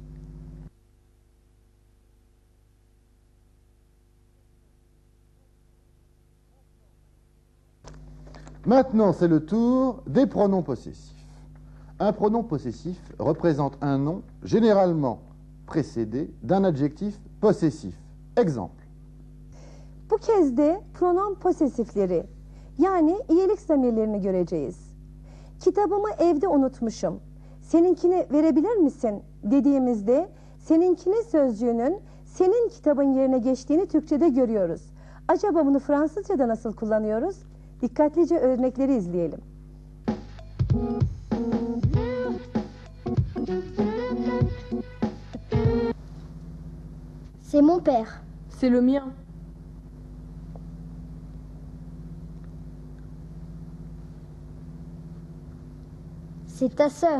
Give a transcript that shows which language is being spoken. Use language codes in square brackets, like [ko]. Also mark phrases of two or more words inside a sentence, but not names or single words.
[fr] Maintenant, c'est le tour des pronoms possessifs. Un pronom possessif représente un nom généralement précédé d'un adjectif possessif. Exemple. [tr] Bu kez de [fr] pronom posesifleri, [tr] yani iyilik zamirlerini göreceğiz. Kitabımı evde unutmuşum. Seninkini verebilir misin dediğimizde seninkini sözcüğünün senin kitabın yerine geçtiğini Türkçe'de görüyoruz. Acaba bunu Fransızca'da nasıl kullanıyoruz? Dikkatlice örnekleri izleyelim. [fr] C'est mon père. C'est le mien. C'est ta sœur.